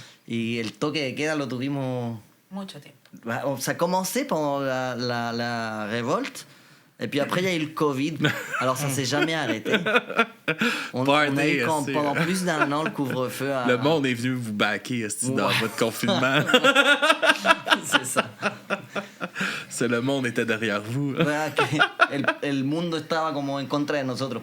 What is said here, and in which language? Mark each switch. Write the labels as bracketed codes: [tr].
[es] Y el toque de queda lo tuvimos... Mucho tiempo. [fr] Ça a commencé pendant la révolte. Et puis après, il y a eu le Covid. Alors, ça s'est jamais arrêté. On a eu pendant plus d'un an le couvre-feu. Le monde est venu vous backer dans votre confinement. C'est ça. Le monde était derrière vous. [es] El mundo estaba como en contra de nosotros.